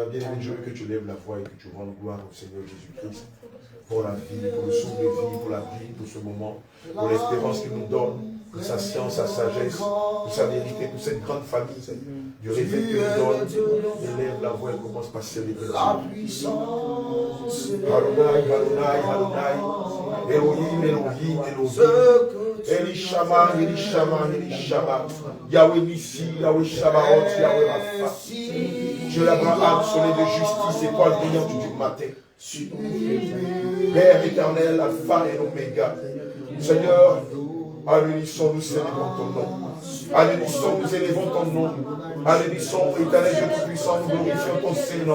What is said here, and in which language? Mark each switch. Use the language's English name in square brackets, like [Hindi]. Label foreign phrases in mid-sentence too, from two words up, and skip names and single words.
[French] Bien-aimé, je veux que tu lèves la voix et que tu rendes gloire au Seigneur Jésus-Christ pour la vie, pour le souffle de vie, pour la vie, pour ce moment, pour l'espérance qu'il nous donne, pour sa science, sa sagesse, pour sa vérité, pour cette grande famille, du réveil qu'il nous donne. Élève la voix et commence par célébrer la puissance. Adonai, Adonai, Adonai. Elohim, Elohim, Elohim. Elishama, Elishama, Elishama. Yahweh Nissi, Yahweh Shabbat, Yahweh Rapha. Dieu l'Abraham, soleil de justice, étoile brillante du matin. Père éternel, Alpha et Oméga. Seigneur, à l'unisson, nous célébrons ton nom. À l'unisson, nous élevons ton nom. À l'unisson, éternel Dieu Tout-Puissant, nous glorifions ton Saint-Nom.